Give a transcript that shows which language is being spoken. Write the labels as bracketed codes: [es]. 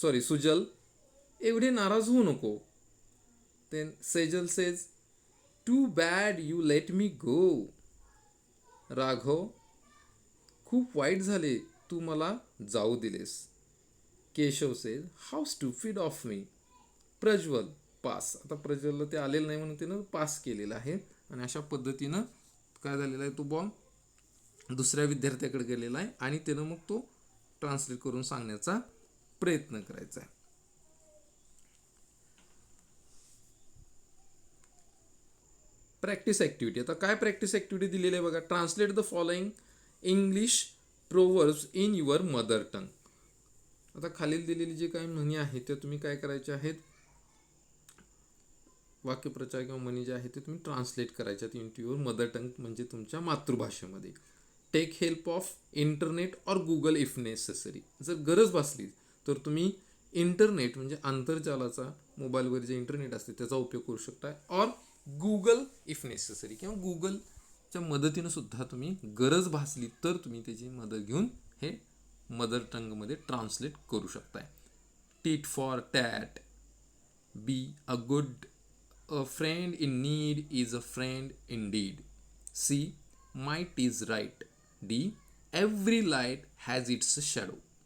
[mr] Sujal, एवढे नाराज होऊ नको. [en] Then Sejal says too bad you let me go. [mr] Raghav, खूप वाईट झाले तू मला जाऊ the less. [en] Keshav says how stupid of me. Prajwal, pass. [mr] आता प्रज्वलला ते आलेलं नाही म्हणून त्यानं पास केलेलं आहे आणि अशा पद्धतीनं काय झालेलं आहे तो बॉल दुसऱ्या विद्यार्थ्याकडे गेलेला आहे आणि त्यानं मग तो ट्रान्सलेट करून सांगण्याचा प्रयत्न करायचा आहे. Practice activity. आता काय प्रॅक्टिस ॲक्टिव्हिटी दिलेली आहे बघा. [en] Translate the following English proverbs in your mother tongue. [mr] आता खालील दिलेली जी काही म्हणी आहेत त्या तुम्ही काय करायच्या आहेत, वाक्यप्रचार किंवा म्हणी जे आहेत ते तुम्ही ट्रान्सलेट करायच्या in to your mother tongue, म्हणजे तुमच्या मातृभाषेमध्ये. [en] Take help of internet or Google if necessary. [mr] जर गरज भासली तर तुम्ही इंटरनेट म्हणजे आंतरजालाचा, मोबाईलवर जे इंटरनेट असते त्याचा उपयोग करू शकता, [en] or Google if necessary, [mr] किंवा गुगलच्या मदतीनं सुद्धा तुम्ही गरज भासली तर तुम्ही त्याची मदत घेऊन हे मदर टंगमध्ये ट्रान्सलेट करू शकताय. [en] Tit for tat. B a good friend in need is a friend in deed. C might is right. D every light has its shadow.